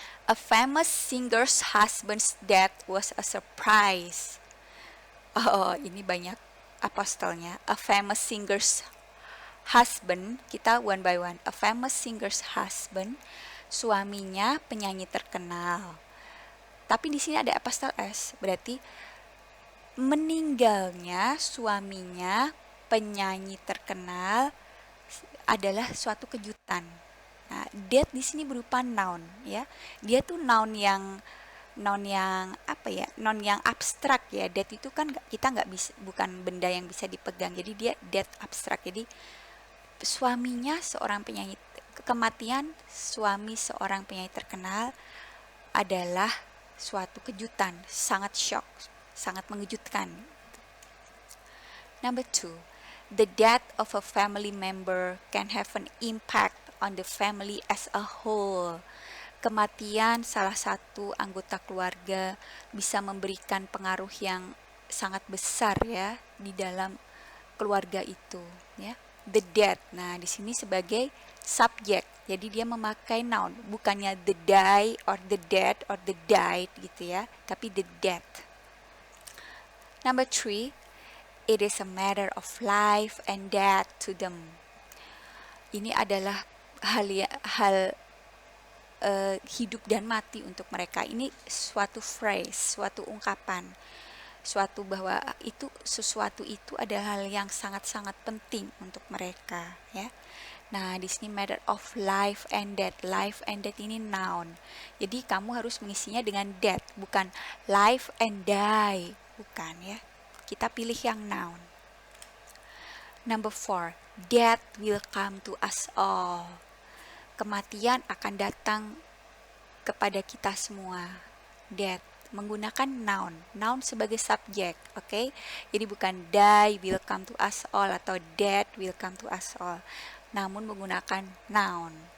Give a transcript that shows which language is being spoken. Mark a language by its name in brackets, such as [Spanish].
[English] A famous singer's husband's death was a surprise. [Indonesian] Oh, ini banyak apostolnya. [English] A famous singer's husband, [Indonesian] kita [English] one by one. A famous singer's husband, [Indonesian] suaminya penyanyi terkenal. Tapi di sini ada apostol S, berarti meninggalnya suaminya penyanyi terkenal adalah suatu kejutan. Nah, death di sini berupa noun ya. Dia tuh noun yang apa ya? Noun yang abstrak ya. Death itu kan kita nggak bisa, bukan benda yang bisa dipegang. Jadi dia death abstrak. Jadi suaminya seorang penyanyi, kematian suami seorang penyanyi terkenal adalah suatu kejutan, sangat shock, sangat mengejutkan. [English] Number 2, the death of a family member can have an impact on the family as a whole. [Indonesian] Kematian salah satu anggota keluarga bisa memberikan pengaruh yang sangat besar ya di dalam keluarga itu, ya. [English] The death. [Indonesian] Nah, di sini sebagai subjek. Jadi dia memakai noun, bukannya [English] the die or the dead or the died [Indonesian] gitu ya, tapi [English] the death. Number 3, it is a matter of life and death to them. [Indonesian] Ini adalah hal hidup dan mati untuk mereka. Ini suatu phrase, suatu ungkapan, suatu bahwa sesuatu itu adalah hal yang sangat-sangat penting untuk mereka ya. Nah, di sini [English] matter of life and death. Life and death [Indonesian] ini noun. Jadi kamu harus mengisinya dengan death, bukan [English] life and die, [Indonesian] bukan ya. Kita pilih yang noun. [English] Number 4, death will come to us all. [Indonesian] Kematian akan datang kepada kita semua. Death menggunakan noun, noun sebagai subjek, oke? Jadi bukan [English] die will come to us all [Indonesian] atau [English] death will come to us all, [Indonesian] namun menggunakan noun.